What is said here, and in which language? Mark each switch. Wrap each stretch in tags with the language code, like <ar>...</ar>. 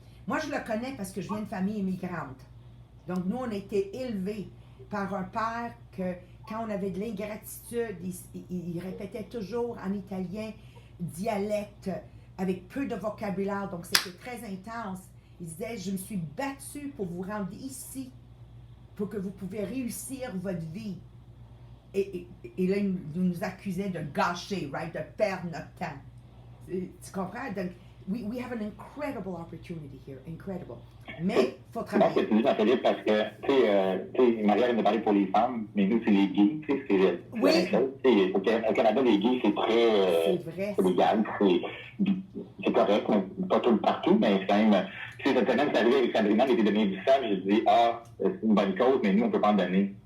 <fr>Moi, je le connais parce que je viens de famille immigrante. Donc, nous, on a été élevés par un père que, quand on avait de l'ingratitude, il répétait toujours en italien, dialecte, avec peu de vocabulaire, donc c'était très intense. Il disait, je me suis battu pour vous rendre ici, pour que vous pouvez réussir votre vie. Et là, il nous accusait de gâcher, right, de perdre notre temps. Tu comprends?</fr> <en>Donc, we have an incredible opportunity here, incredible.</en> <fr>Mais il faut travailler. C'est ça, Philippe, parce que, tu sais, Maria vient de parler pour les femmes, mais nous, c'est les gays, tu sais, c'est la même chose. Au Canada, les gays, c'est très... C'est vrai. C'est légal, c'est correct, mais pas tout partout, mais c'est quand même... Tu sais, cette semaine, c'est arrivé avec Sabrina, elle était donnée du sang, j'ai dit, ah, c'est une bonne cause, mais nous, on ne peut pas en donner.</fr>